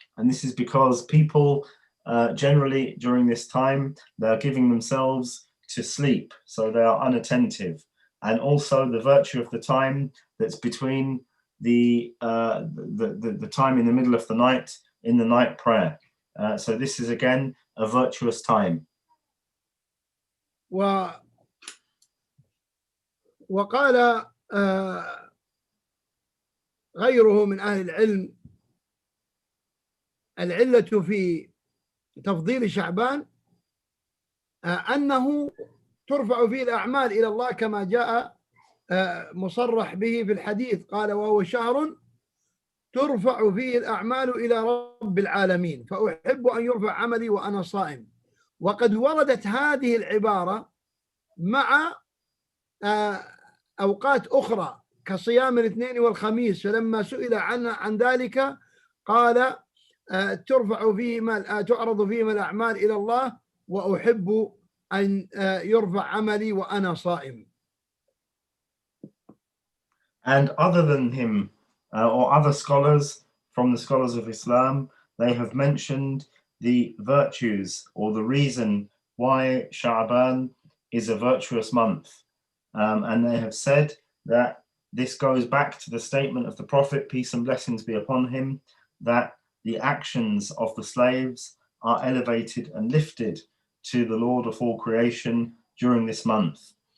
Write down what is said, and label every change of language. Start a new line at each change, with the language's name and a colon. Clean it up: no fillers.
English: And this is because people generally during this time, they're giving themselves to sleep, so they are unattentive. And also the virtue of the time that's between the time in the middle of the night in the night prayer. So this is again a virtuous time.
Arabic: وقال غيره من أهل العلم: العلة في تفضيل شعبان أنه ترفع فيه الأعمال إلى الله كما جاء مصرح به في الحديث، قال: وهو شهر ترفع فيه الأعمال إلى رب العالمين، فأحب أن يرفع عملي وأنا صائم. وقد وردت هذه العبارة مع أوقات أخرى كصيام الاثنين والخميس، فلما سئل عن ذلك قال: ترفع فيهما تعرض فيهما الأعمال إلى الله وأحب أن يرفع عملي وأنا صائم.
English: And other than him or other scholars from the scholars of Islam, they have mentioned the virtues or the reason why Shaban is a virtuous month. And they have said that this goes back to the statement of the Prophet, peace and blessings be upon him, that the actions of the slaves are elevated and lifted to the Lord of all creation during this month.